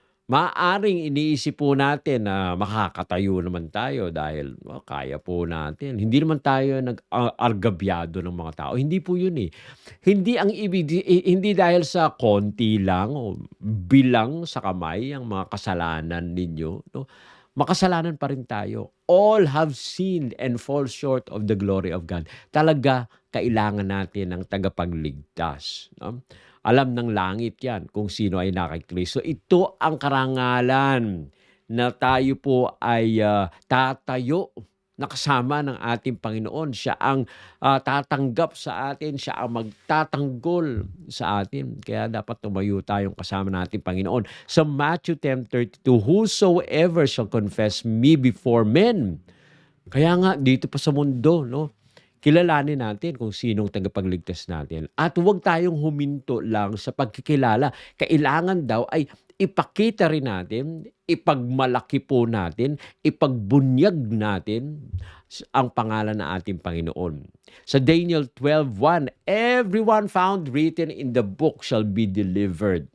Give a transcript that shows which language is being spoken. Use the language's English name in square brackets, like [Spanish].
[Filipino] Maaaring iniisip po natin na makakatayo naman tayo dahil kaya po natin. Hindi naman tayo nag-argabyado ng mga tao. Hindi po yun eh. Hindi dahil sa konti lang o bilang sa kamay ang mga kasalanan ninyo. No? Makasalanan pa rin tayo. [English] All have sinned and fall short of the glory of God. [Filipino] Talaga, kailangan natin ng tagapagligtas. No? Alam ng langit yan kung sino ay nakay Kristo. Ito ang karangalan na tayo po ay tatayo na kasama ng ating Panginoon. Siya ang tatanggap sa atin. Siya ang magtatanggol sa atin. Kaya dapat tumayo tayong kasama ng ating Panginoon. Sa Matthew 10:32, [English] whosoever shall confess me before men. [Filipino] Kaya nga, dito pa sa mundo, no? Kilalanin natin kung sinong tagapagligtas natin. At huwag tayong huminto lang sa pagkikilala. Kailangan daw ay ipakita rin natin, ipagmalaki po natin, ipagbunyag natin ang pangalan ng ating Panginoon. [English] Sa Daniel 12:1, everyone found written in the book shall be delivered.